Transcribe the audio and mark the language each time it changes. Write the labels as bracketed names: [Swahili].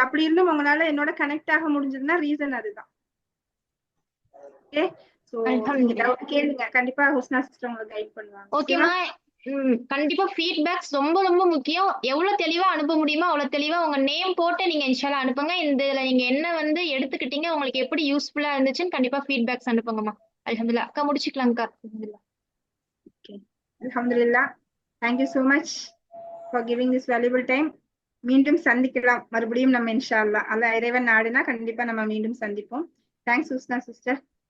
[Tamil] அப்படி இருந்தும் உங்களால என்னோட கனெக்ட் ஆக முடிஞ்சதுன்னா ரீசன் அதுதான். ஓகே, சோ நீங்க டவுட் கேளுங்க. கண்டிப்பா ஹுஸ்னா சிஸ்டர் உங்களுக்கு கைட் பண்ணுவாங்க. ஓகேமா? கண்டிப்பா ஃபீட்பேக்ஸ் ரொம்ப ரொம்ப முக்கியம். எவ்வளவு தெளிவா அனுப்ப முடியுமோ அவ்வளவு தெளிவா உங்க நேம் போட்டு நீங்க இன்ஷால்லா அனுப்புங்க. இதுல நீங்க என்ன வந்து எடுத்துக்கிட்டீங்க, உங்களுக்கு எப்படி யூஸ்ஃபுல்லா இருந்துச்சுன்னு கண்டிப்பா ஃபீட்பேக்ஸ் அனுப்புங்கம்மா. அல்ஹம்துலில்லாஹ். அக்கா முடிச்சுக்கலாம்க்கா. அல்ஹம்துலில்லாஹ். [English] Okay. Alhamdulillah. Thank you so much for giving this valuable time. [Tamil] மீண்டும் சந்திக்கலாம் மறுபடியும் நம்ம இன்ஷா அல்லாஹ். அல்லாஹ் இறைவன் நாடுனா கண்டிப்பா நம்ம மீண்டும் சந்திப்போம். Thanks ஹுஸ்னா sister.